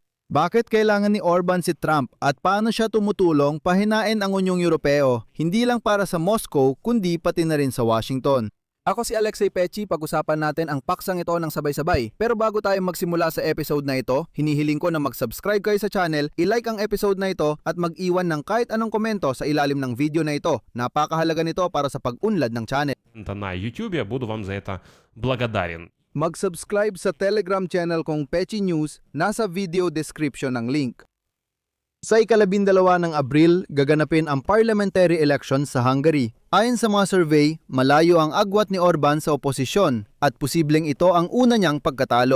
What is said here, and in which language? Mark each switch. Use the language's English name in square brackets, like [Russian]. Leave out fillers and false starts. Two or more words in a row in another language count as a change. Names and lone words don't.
[Filipino] Bakit kailangan ni Orban si Trump at paano siya tumutulong pahinain ang Unyong Europeo, hindi lang para sa Moscow kundi pati na rin sa Washington? Ako si Alexei Pechi, pag-usapan natin ang paksang ito ng sabay-sabay. Pero bago tayo magsimula sa episode na ito, hinihiling ko na mag-subscribe kayo sa channel, i-like ang episode na ito at mag-iwan ng kahit anong komento sa ilalim ng video na ito. Napakahalaga nito para sa pag-unlad ng channel. [Russian] На YouTube, я буду вам за это благодарен. [Filipino] Mag-subscribe sa Telegram channel kong Pechi News, nasa video description ng link. Sa ika-12 ng Abril, gaganapin ang [English] parliamentary election [Filipino] sa Hungary. Ayon sa mga survey, malayo ang agwat ni Orban sa oposisyon at posibleng ito ang una niyang pagkatalo.